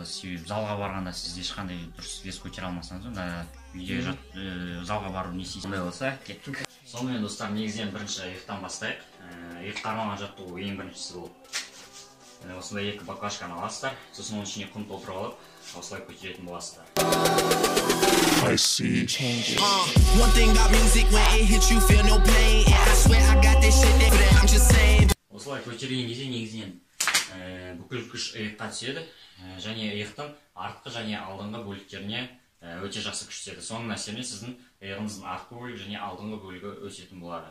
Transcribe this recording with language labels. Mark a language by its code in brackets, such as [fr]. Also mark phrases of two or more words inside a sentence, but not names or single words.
[kk] Себебі залға барғанда сіз ешқандай дұрыс вес көтере алмасаңыз, онда үйде залға бару не істейсіз болса, кеттік. Сонымен достар, негізінен бірінші иықтан бастайық. Иық қармаған жаттығу ең біріншісі бұл. Осындай екі баклажканы аласыздар, сосын оның ішіне құм толтырып алып, осылай көтеретін боласыздар. [en] I see changes. One thing about music, when it hits you feel no pain. And I swear I got this shit that I'm just saying. [kk] Осылай көтерген кезде негізінен бүкіл күш иыққа түседі, және иықтың артқы және алдыңғы бөліктеріне өте жақсы күш түседі. Соның әсерінен сіздің иығыңыздың артқы бөлігі және алдыңғы бөлігі өсетін болады.